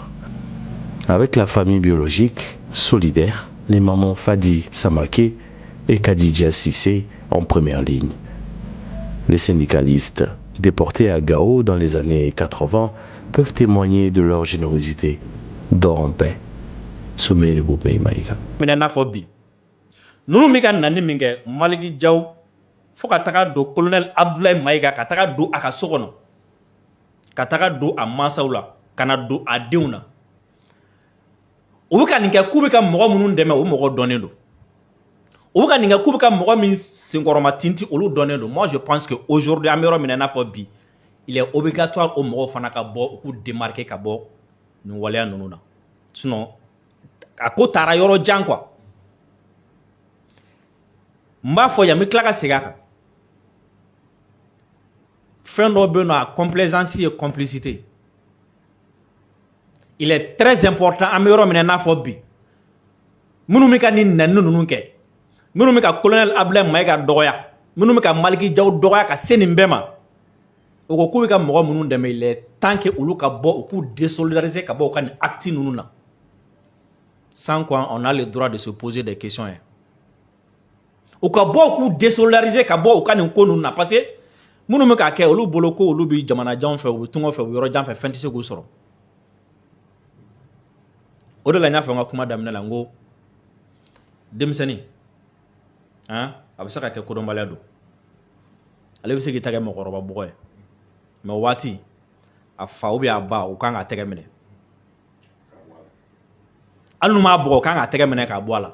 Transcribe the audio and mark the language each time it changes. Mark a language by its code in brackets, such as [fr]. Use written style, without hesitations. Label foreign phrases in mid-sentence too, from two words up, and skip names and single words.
[fr] Avec la famille biologique solidaire, les mamans Fadi Samake et Kadidja Sissé en première ligne. Les syndicalistes déportés à Gao dans les années 80 peuvent témoigner de leur générosité. Dors en paix. Sommet le beau pays Maïga. [bm] Nous mi ka nani min kɛ Maliki Jaw fo ka taga don colonel Abdoulaye Maïga ka taga don a ka so kɔnɔ ka taga don a mansaw la ka na don a denw na o bɛ ka nin kɛ k'u bɛ ka mɔgɔ minnu dɛmɛ o mɔgɔ dɔnnen don o bɛ ka nin kɛ k'u bɛ ka mɔgɔ min senkɔrɔma tinti olu dɔnnen don. [fr] Moi je pense que aujourd'hui [bm] an bɛ yɔrɔ min na i n'a fɔ bi [fr] il est obligatoire [bm] o mɔgɔw fana ka bɔ u k'u démarquer ka bɔ nin waleya ninnu na sinon a ko taara yɔrɔ jan quoi. M'a fɔ yan n bɛ tila ka segin a kan fɛn dɔ bɛ yen nɔ a [fr] complaisance et complicité il est très important [bm] an bɛ yɔrɔ min na i n'a fɔ bi minnu bɛ ka nin nɛni ninnu kɛ minnu bɛ ka colonel Abdoulaye Maïga dɔgɔya minnu bɛ ka Maliki Jaw dɔgɔya ka se nin bɛɛ ma o ko k'u bɛ ka mɔgɔ minnu dɛmɛ [fr] il est temps que [bm] olu ka bɔ u k'u désolidariser ka bɔ u ka nin acte ninnu na [fr] sans quoi on a le droit de se poser des questions. [bm] U ka bɔ k'u désolidariser ka bɔ u ka nin ko ninnu na [fr] parce que [bm] minnu bɛ k'a kɛ olu bolo ko olu bɛ jamanajanw fɛ u bɛ tunga fɛ u bɛ yɔrɔ jan fɛ fɛn tɛ se k'u sɔrɔ. O de la n y'a fɔ n ka kuma daminɛ la n ko denmisɛnnin a bɛ se ka kɛ kodɔnbaliya don ale bɛ se k'i ta kɛ mɔgɔkɔrɔba bɔgɔ ye mais o waati a fa [fr] ou bien [bm] a ba u kan k'a tɛgɛ minɛ hali n'u m'a bɔgɔ u kan k'a tɛgɛ minɛ k'a bɔ a la.